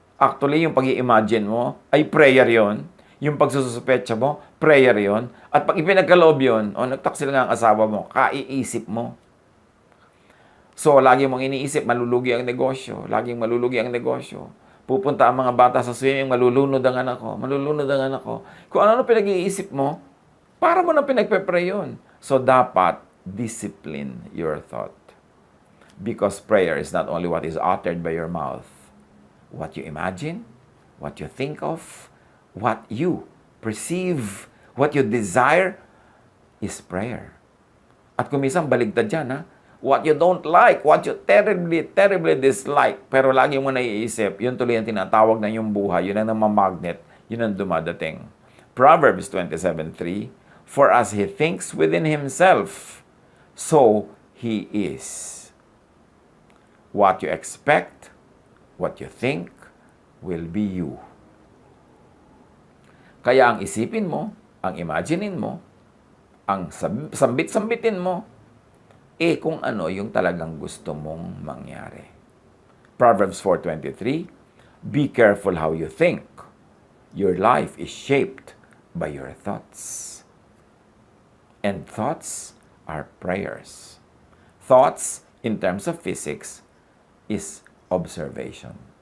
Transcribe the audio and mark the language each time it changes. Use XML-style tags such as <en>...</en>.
<tl>Actually, yung pag-i-imagine mo ay prayer yon. Yung pagsususpecha mo, prayer yon. At pag ipinagkaloob yun, nagtaksil nga ang asawa mo, kaiisip mo. So, lagi mong iniisip, malulugi ang negosyo. Laging malulugi ang negosyo. Pupunta ang mga bata sa swimming, malulunod ang anak ko, malulunod ang anak ko. Kung ano pinag-iisip mo, para mo na pinagpe-pray yun.</tl> <en>So, dapat discipline your thought. Because prayer is not only what is uttered by your mouth. What you imagine, what you think of, what you perceive, what you desire is prayer.</en> <tl>At kung minsan baligtad dyan,</tl> <en>what you don't like, what you terribly, terribly dislike,</en> <tl>pero lagi mo naiisip, yun tuloy ang tinatawag na yung buhay, yun ang namamagnet, yun ang dumadating.</tl> <en>Proverbs 27:3, for as he thinks within himself, so he is. What you expect, what you think, will be you.</en> <tl>Kaya ang isipin mo, ang imaginein mo, ang sambit-sambitin mo, kung ano yung talagang gusto mong mangyari.</tl> <en>Proverbs 4:23, be careful how you think. Your life is shaped by your thoughts. And thoughts are prayers. Thoughts, in terms of physics, is observation.</en>